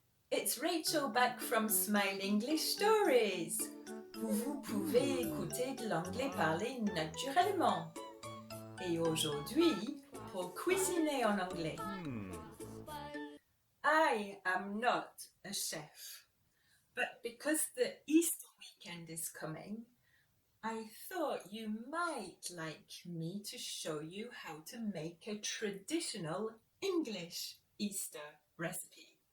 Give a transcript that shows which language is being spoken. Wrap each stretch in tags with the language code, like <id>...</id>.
<en>it's Rachel back from Smile English Stories.</en> <fr>Vous pouvez écouter de l'anglais parlé naturellement. Et aujourd'hui, pour cuisiner en anglais.</fr> <en>I am not a chef, but because the Easter weekend is coming, I thought you might like me to show you how to make a traditional English Easter recipe.</en>